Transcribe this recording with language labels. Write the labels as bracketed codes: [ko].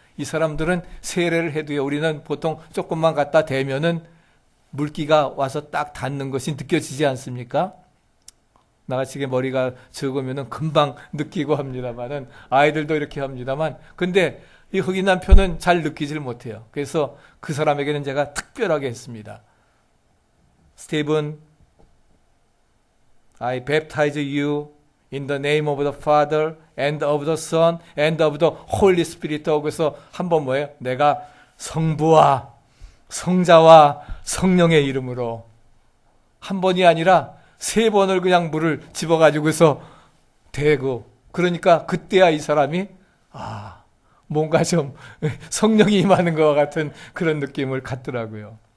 [ko] 이 사람들은 세례를 해도요, 우리는 보통 조금만 갖다 대면은 물기가 와서 딱 닿는 것이 느껴지지 않습니까? 나같이 머리가 적으면은 금방 느끼고 합니다만은, 아이들도 이렇게 합니다만, 근데 이 흑인 남편은 잘 느끼질 못해요. 그래서 그 사람에게는 제가 특별하게 했습니다. [en] 스티븐, I baptize you in the name of the Father and of the Son and of the Holy Spirit. [ko] 그래서 한번 뭐예요? 내가 성부와 성자와 성령의 이름으로, 한 번이 아니라 3번을 그냥 물을 집어가지고서 대고, 그러니까 그때야 이 사람이 뭔가 좀 성령이 임하는 것과 같은 그런 느낌을 갖더라고요.